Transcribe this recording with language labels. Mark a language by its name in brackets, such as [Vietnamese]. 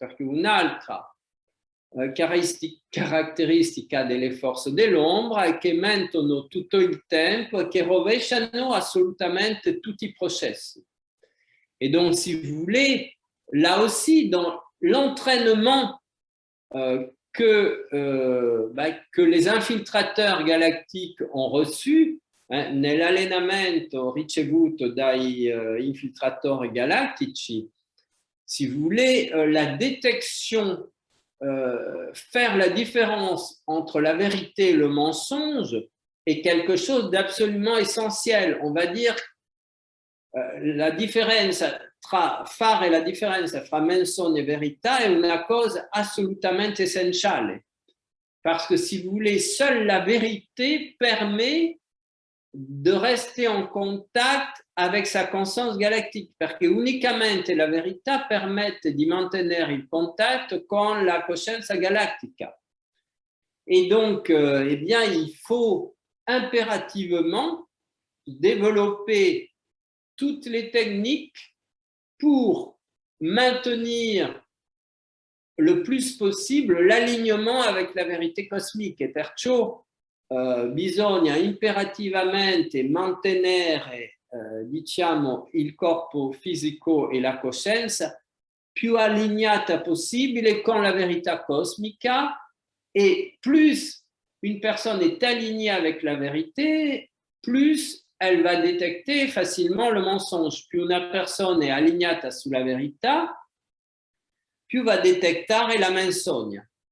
[Italian] Perché un'altra caratteristica delle forze dell'ombra è che mentono tutto il tempo et che rovesciano assolutamente tutti i processi. [French] Et donc, si vous voulez, là aussi, dans l'entraînement que les infiltrateurs galactiques ont reçu, [Italian] nell'allenamento ricevuto dai infiltratori galattici, [French] si vous voulez, la détection, faire la différence entre la vérité et le mensonge est quelque chose d'absolument essentiel. On va dire [Italian] la differenza fare la differenza fra menzogna e verità è una cosa assolutamente essenziale. [French] Parce que si vous voulez, seule la vérité permet de rester en contact avec sa conscience galactique, [Italian] perché unicamente la verità permette di mantenere il contatto con la coscienza galattica. [French] Et donc, eh bien, il faut impérativement développer toutes les techniques pour maintenir le plus possible l'alignement avec la vérité cosmique. [Italian] E perciò bisogna imperativamente mantenere diciamo, il corpo fisico e la coscienza più allineata possibile con la verità cosmica, [French] et plus une personne est alignée avec la vérité, plus elle va détecter facilement le mensonge. [Italian] Più una persona è allineata sulla verità, più va detectare la menzogna.